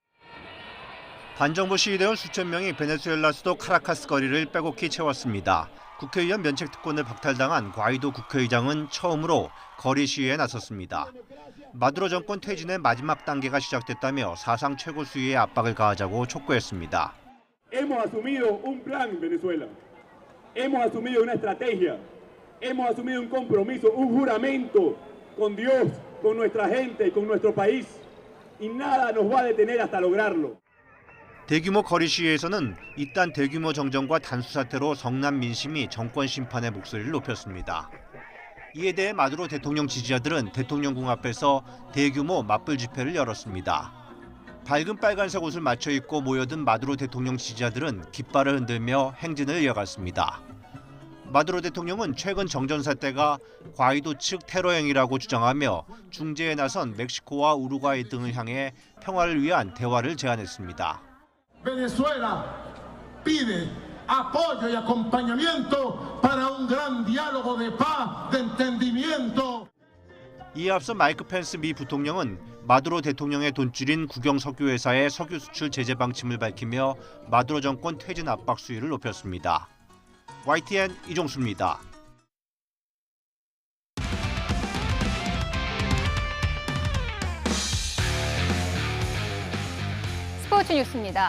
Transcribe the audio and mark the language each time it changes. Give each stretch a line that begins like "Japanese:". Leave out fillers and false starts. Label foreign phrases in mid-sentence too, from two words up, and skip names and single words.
Korean: 반정부 시위대원 수천 명이 베네수엘라 수도 카라카스 거리를 빼곡히 채웠습니다. 국회의원 면책 특권을 박탈당한 과이도 국회의장은 처음으로 거리 시위에 나섰습니다. 마두로 정권 퇴진의 마지막 단계가 시작됐다며 사상 최고 수위의 압박을 가하자고 촉구했습니다.
Spanish: Hemos asumido un plan en Venezuela. Hemos asumido una estrategia. Hemos asumido un compromiso, un juramento con Dios, con nuestra gente y con nuestro país. Y nada nos va a detener hasta lograrlo.
Korean: 대규모 거리 시위에서는 잇단 대규모 정전과 단수 사태로 성난 민심이 정권 심판의 목소리를 높였습니다. 이에 대해 마두로 대통령 지지자들은 대통령궁 앞에서 대규모 맞불 집회를 열었습니다. 밝은 빨간색 옷을 맞춰 입고 모여든 마두로 대통령 지지자들은 깃발을 흔들며 행진을 이어갔습니다. 마두로 대통령은 최근 정전 사태가 과이도 측 테러 행위라고 주장하며 중재에 나선 멕시코와 우루과이 등을 향해 평화를 위한 대화를 제안했습니다.
Spanish: Venezuela pide apoyo y acompañamiento para un gran diálogo de paz, de entendimiento.
Korean: 이에 앞서 마이크 펜스 미 부통령은 마두로 대통령의 돈줄인 국영 석유회사의 석유 수출 제재 방침을 밝히며 마두로 정권 퇴진 압박 수위를 높였습니다. YTN 이종수입니다. 스포츠 뉴스입니다.